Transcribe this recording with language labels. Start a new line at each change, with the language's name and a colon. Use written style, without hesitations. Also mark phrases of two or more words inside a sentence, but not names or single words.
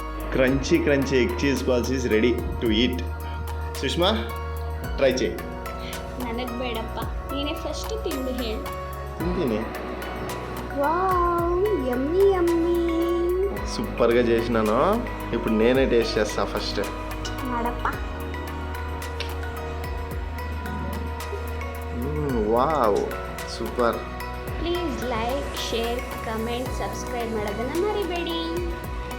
English: crunchy egg cheese balls is ready to eat. ಸುಷ್ಮಾ ಟ್ರೈ చేయి.
Kannada: ನನಗೆ ಬೇಡಪ್ಪ, ನೀನೇ ಫಸ್ಟ್ ತಿಂದು ಹೇಳು.
Telugu: తింటిని
English: wow, yummy yummy.
Telugu: సూపర్గా చేసినాను. ఇప్పుడు నేనే టేస్ట్ చేస్తా ఫస్ట్.
Kannada: ಮಾಡಪ್ಪ.
English: wow super.
Kannada: ಪ್ಲೀಸ್
English: like, share, comment, subscribe
Kannada: ಮಾಡೋದನ್ನು ಮರಿಬೇಡಿ.